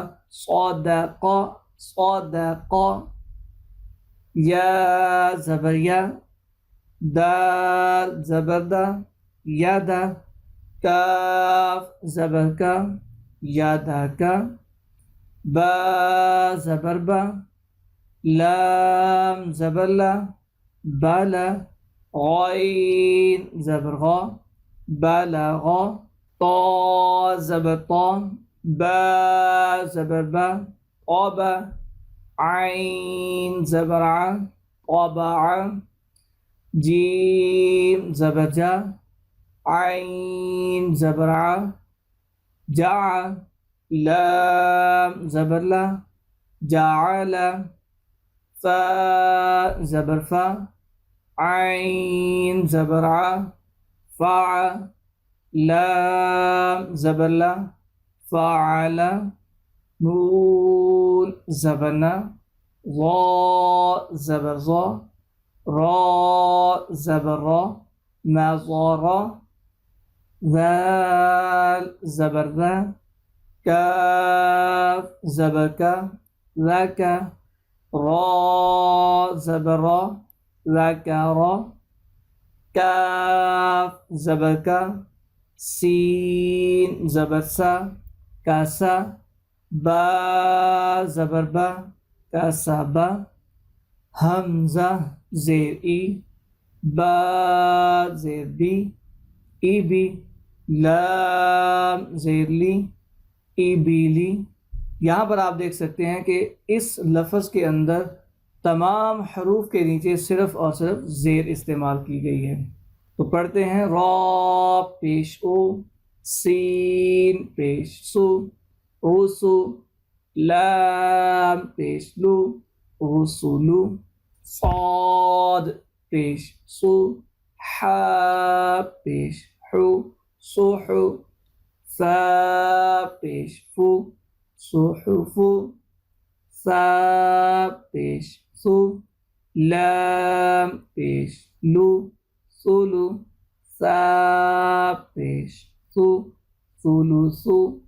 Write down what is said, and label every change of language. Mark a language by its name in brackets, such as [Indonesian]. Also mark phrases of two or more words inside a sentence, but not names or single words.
[Urdu] صدق، صدق۔ یا زبر یا، دال زبر دا، ید، کاف زبر کا، ید کا، با زبر با، لام زبر لا، بالا، غین زبر غا، بلغ، طا زبر طا، با زبر با، قاب عین زبر ع طبع جیم زبر جا عین زبر ع جع لام زبر لا جعل فا زبر فا عین زبر ع فع لام زبر لا فعل نون زبر نا ظا زبر ظا را زبر را نظر ذال زبر ذا كاف زبر كا ذاك را زبر را ذكر كاف زبر كا سين زبر سا كاسا با زبر با كاسبا حمزة زیر ای با زیر بی ای بی لام زیر لی ای بی لی. یہاں پر آپ دیکھ سکتے ہیں کہ اس لفظ کے اندر تمام حروف کے نیچے صرف اور صرف زیر استعمال کی گئی ہے. تو پڑھتے ہیں را پیش او سین پیش سو رسو لام پیش لو رسولو صاد پیش سو حا پیش حو صحو فا پیش فو صحفو ثا پیش ثو لام پیش لو ثلو ثا پیش ثو ثلثو